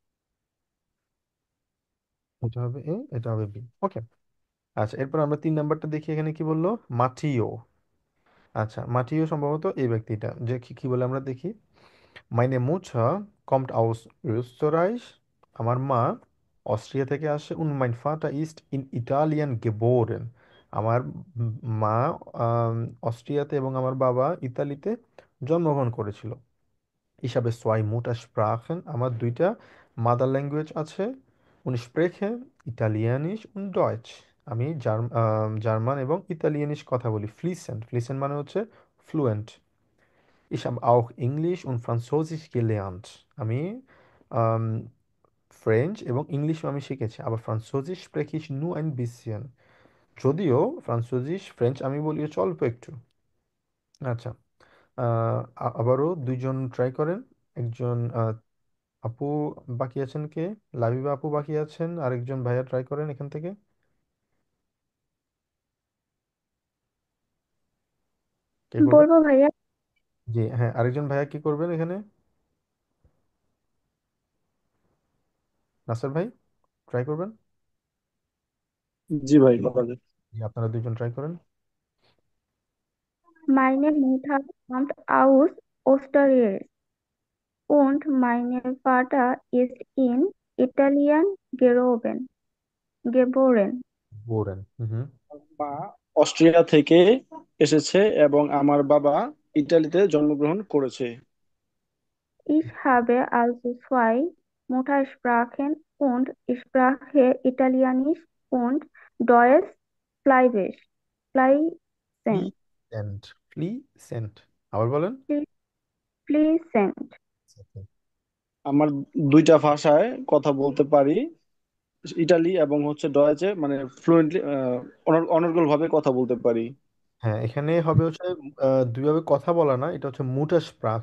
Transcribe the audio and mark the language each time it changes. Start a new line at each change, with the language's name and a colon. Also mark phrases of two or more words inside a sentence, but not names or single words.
Bangla: এটা হবে এ, এটা হবে বি। ওকে। আচ্ছা, এরপর আমরা 3 নাম্বারটা দেখি, এখানে কি বললো? মাটিও। আচ্ছা, মাটিও সম্ভবত এই ব্যক্তিটা, যে কি কি বলে আমরা দেখি।
German: Meine Mutter kommt aus Österreich.
Bangla: আমার মা অস্ট্রিয়া থেকে আসে।
German: Und mein Vater ist in Italien geboren.
Bangla: আমার মা আম, অস্ট্রিয়াতে এবং আমার বাবা ইতালিতে জন্মগ্রহণ করেছিল।
German: Ich habe zwei Muttersprachen.
Bangla: আমার দুইটা
English: mother language
Bangla: আছে।
German: Und spreche Italienisch und Deutsch.
Bangla: আমি জার্মান এবং ইতালিয়ানিশ কথা বলি। ফ্লিসেন্ট, ফ্লিসেন্ট মানে হচ্ছে ফ্লুয়েন্ট।
German: Ich habe auch Englisch und Französisch gelernt.
Bangla: আমি ähm, ফ্রেঞ্চ এবং ইংলিশও আমি শিখেছি, আবার ফ্রান্সোজিস
German: spreche ich nur ein bisschen.
Bangla: যদিও ফ্রান্সোজিস ফ্রেঞ্চ আমি বলি হচ্ছে অল্প একটু। আচ্ছা, আবারও দুইজন ট্রাই করেন। একজন আপু বাকি আছেন কে? লাবিবা আপু বাকি আছেন, আরেকজন ভাইয়া ট্রাই করেন এখান থেকে। কে করবেন? বলবো ভাইয়া। জি হ্যাঁ, আরেকজন ভাইয়া কি করবেন এখানে? নাসর ভাই ট্রাই করবেন। জি ভাই, করা যায়। জি, আপনারা দুইজন ট্রাই করেন।
German: Meine Mutter kommt aus Österreich und mein Vater ist in Italien geboren. বোরেন। হুম।
Bangla: মা অস্ট্রিয়া থেকে এসেছে এবং আমার বাবা ইতালিতে জন্মগ্রহণ করেছে।
German: Ich habe also zwei Muttersprachen und spreche Italienisch und Deutsch fließend.
Bangla: ফ্লিসেন্ট, ফ্লিসেন্ট। আবার বলেন।
German: Fließend.
Bangla: আমার দুইটা ভাষায় কথা বলতে পারি, ইটালি এবং হচ্ছে ডয়েচে, মানে ফ্লুয়েন্টলি, অনর্গল ভাবে কথা বলতে পারি। হ্যাঁ, এখানে হবে হচ্ছে দুইভাবে কথা বলা না, এটা হচ্ছে
German: Muttersprache.